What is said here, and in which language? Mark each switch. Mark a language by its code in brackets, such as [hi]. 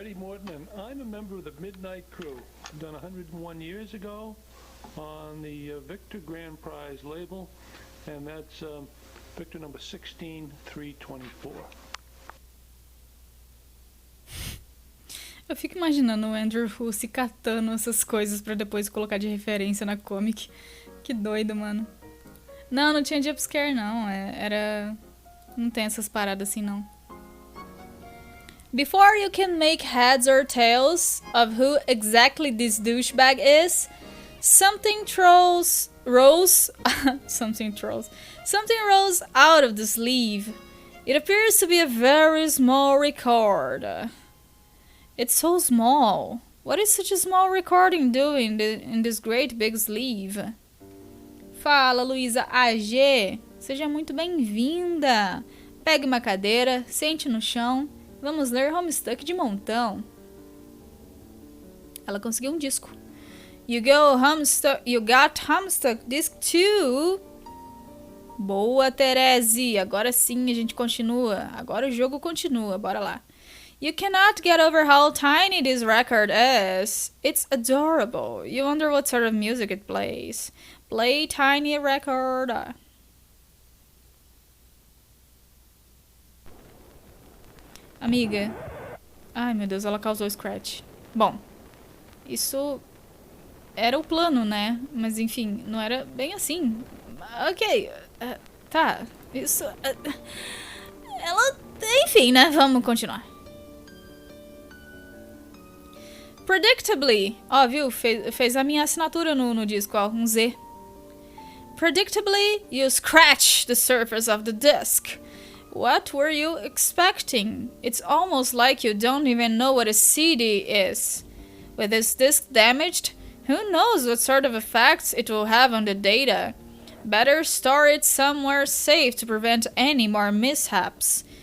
[en] Eddie Morton, and I'm a member of the Midnight Crew. Done 101 years ago on the Victor Grand Prize label, and that's Victor number 16324. [pt] Eu fico imaginando o Andrew Hussey catando essas coisas pra depois colocar de referência na comic. Que doido, mano. Não, não tinha jumpscare, não. Era... Não tem essas paradas assim, não. [en] Before you can make heads or tails of who exactly this douchebag is, something rolls out of the sleeve. It appears to be a very small record. It's so small. What is such a small recording doing in this great big sleeve? [pt] Fala, Luísa AG. Seja muito bem-vinda. Pegue uma cadeira, sente no chão. Vamos ler Homestuck de montão. Ela conseguiu um disco. [en] You got Homestuck disc 2. [pt] Boa, Terese. Agora sim a gente continua. Agora o jogo continua. Bora lá. [en] You cannot get over how tiny this record is. It's adorable. You wonder what sort of music it plays. Play tiny record. [pt] Amiga. Ai, meu Deus, ela causou scratch. Bom, isso era o plano, né? Mas enfim, não era bem assim. Ok, tá. Isso... ela... Enfim, né? Vamos continuar. [en] Predictably. [pt] Ó, viu? Fez a minha assinatura no disco, ó. Um Z. [en] Predictably, you scratch the surface of the disc. What were you expecting? It's almost like you don't even know what a CD is. With this disc damaged, who knows what sort of effects it will have on the data. Better store it somewhere safe to prevent any more mishaps.